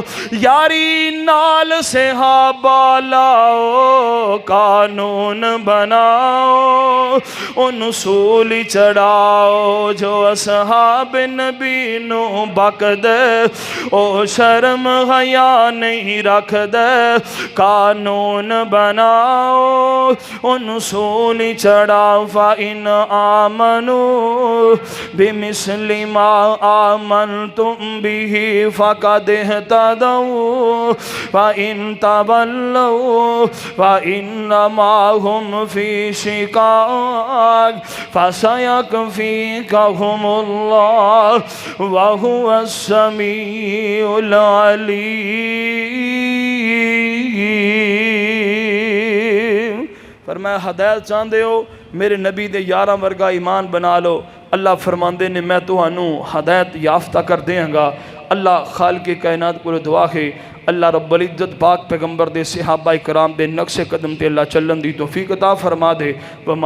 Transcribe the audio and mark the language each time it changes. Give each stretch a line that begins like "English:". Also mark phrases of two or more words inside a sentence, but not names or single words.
Punjabi: ਯਾਰੀ ਨਾਲ ਸਹਾਬਾ ਲਾਓ, ਕਾਨੂੰਨ ਬਣਾਓ, ਉਨ੍ਹਾਂਨੇ ਸੂਲੀ ਚੜ੍ਹਾਓ। ਜੋ ਅਸਹਾਬ ਨਬੀ ਨੂੰ ਬਕਦੇ ਉਹ ਸ਼ਰਮ ਹਯਾ ਨਹੀਂ ਰੱਖਦੇ, ਕਾਨੂੰਨ ਬਣਾਓ, ਉਨ੍ਹਾਂਨੇ ਸੂਲੀ ਚੜ੍ਹਾਓ।
Arabic: فإن آمنوا بمثل ما آمنتم به فقد اهتدوا فإن تولوا فإنما هم في شقاق فسيكفيكهم الله وهو السميع العليم.
Punjabi: ਫ਼ਰਮਾਇਆ
Urdu: ہدایت چاہتے ہو
Punjabi: ਮੇਰੇ ਨਬੀ ਦੇ ਯਾਰਾਂ ਵਰਗਾ ਈਮਾਨ ਬਣਾ ਲਓ। ਅੱਲਾਹ ਫ਼ਰਮਾਂਦੇ ਨੇ ਮੈਂ ਤੁਹਾਨੂੰ ਹਿਦਾਇਤ ਯਾਫ਼ਤਾ ਕਰ ਦੇਂਗਾ। ਅੱਲਾਹ
Urdu: خالقِ کائنات کو دعا ہے
Punjabi: ਅੱਲਾਹ ਰੱਬੁਲ ਇੱਜ਼ਤ ਪਾਕ ਪੈਗ਼ੰਬਰ ਦੇ ਸਹਾਬਾ ਇਕਰਾਮ ਦੇ ਨਕਸ਼ੇ ਕਦਮ ਤੇ ਅੱਲਾਹ ਚੱਲਣ ਦੀ ਤੌਫ਼ੀਕ ਅਤਾ ਫ਼ਰਮਾ ਦੇ।